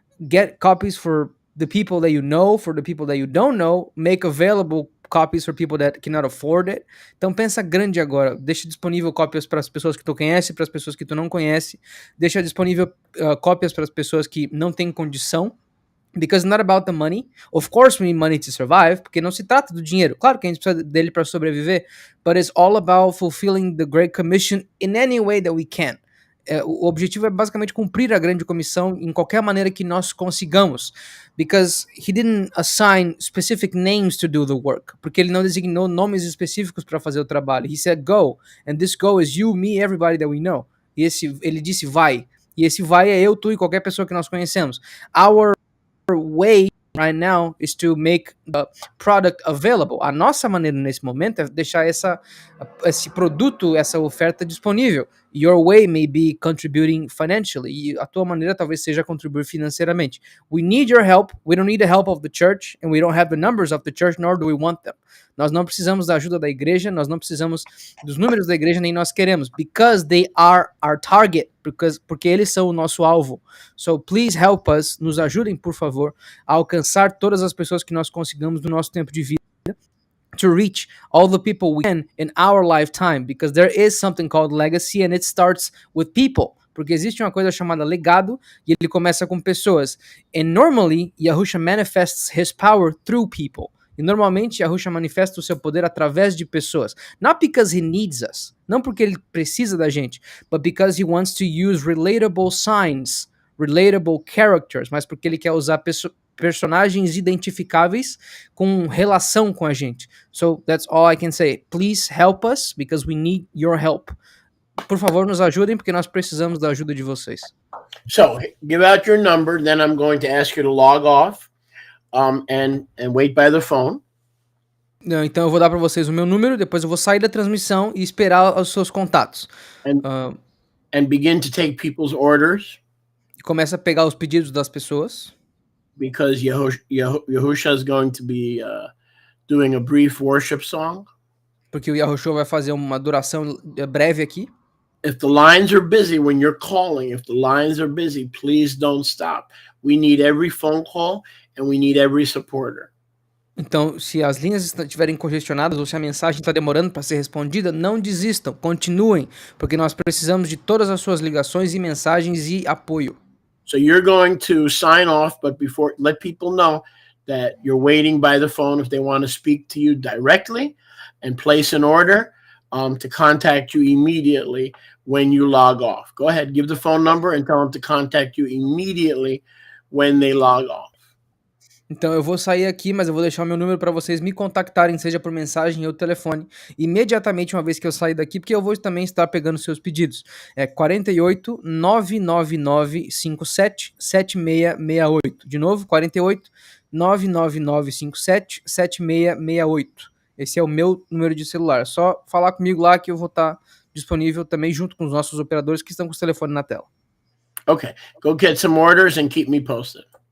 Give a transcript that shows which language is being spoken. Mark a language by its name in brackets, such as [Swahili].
[English] Get copies for the people that you know, for the people that you don't know. Make available copies for people that cannot afford it. [Portuguese] Então pensa grande agora. Deixa disponível cópias para as pessoas que tu conhece, para as pessoas que tu não conhece. Deixa disponível cópias para as pessoas que não têm condição. [English] Because it's not about the money. Of course we need money to survive, [Portuguese] porque não se trata do dinheiro. Claro que a gente precisa dele para sobreviver, [English] but it's all about fulfilling the Great Commission in any way that we can. [Portuguese] O objetivo é basicamente cumprir a grande comissão em qualquer maneira que nós consigamos. [English] Because he didn't assign specific names to do the work. [Portuguese] Porque ele não designou nomes específicos para fazer o trabalho. [English] He said go, and this go is you, me, everybody that we know. [Portuguese] E ele disse vai. E esse vai é eu, tu e qualquer pessoa que nós conhecemos. [English] Our way right now is to make the product available. [Portuguese] A nossa maneira nesse momento é deixar esse produto, essa oferta disponível. [English] Your way may be contributing financially. [Portuguese] E a tua maneira talvez seja contribuir financeiramente. [English] We need your help. We don't need the help of the church, and we don't have the numbers of the church, nor do we want them. [Portuguese] Nós não precisamos da ajuda da igreja, nós não precisamos dos números da igreja, nem nós queremos. [English] Because they are our target. [Portuguese] Porque eles são o nosso alvo. [English] So please help us, [Portuguese] nos ajudem, por favor, a alcançar todas as pessoas que nós consigamos no nosso tempo de vida, [English] to reach all the people we can in our lifetime, because there is something called legacy, and it starts with people. [Portuguese] Porque existe uma coisa chamada legado, e ele começa com pessoas. And normally, Yahusha manifests his power through people. E normalmente Yahusha manifesta o seu poder através de pessoas. [English] Not because he needs us. [Portuguese] Não porque ele precisa da gente. [English] But because he wants to use relatable signs, relatable characters. [Portuguese] Mas porque ele quer usar personagens identificáveis com relação com a gente. [English] So that's all I can say. Please help us, because we need your help. [Portuguese] Por favor, nos ajudem, porque nós precisamos da ajuda de vocês. [English] So give out your number, then I'm going to ask you to log off. And wait by the phone. [Portuguese] Então eu vou dar para vocês o meu número, depois eu vou sair da transmissão e esperar os seus contatos. [English] And begin to take people's orders. [Portuguese] E começa a pegar os pedidos das pessoas. [English] Because Yahusha is going to be doing a brief worship song. [Portuguese] Porque o Yahushua vai fazer uma duração breve aqui. [English] If the lines are busy when you're calling, if the lines are busy, please don't stop. We need every phone call and we need every supporter. [Portuguese] Então, se as linhas estiverem congestionadas ou se a mensagem está demorando para ser respondida, não desistam, continuem, porque nós precisamos de todas as suas ligações e mensagens e apoio. [English] So you're going to sign off, but before, let people know that you're waiting by the phone if they want to speak to you directly, and place an order to contact you immediately when you log off. Go ahead, give the phone number and tell them to contact you immediately when they log off. [Portuguese] Então eu vou sair aqui, mas eu vou deixar o meu número para vocês me contactarem, seja por mensagem ou telefone, imediatamente uma vez que eu sair daqui, porque eu vou também estar pegando seus pedidos. É 48 999 57 7668. De novo, 48 999 57 7668. Esse é o meu número de celular. É só falar comigo lá que eu vou estar disponível também junto com os nossos operadores que estão com os telefones na tela. [English] Okay, go get some orders and keep me posted.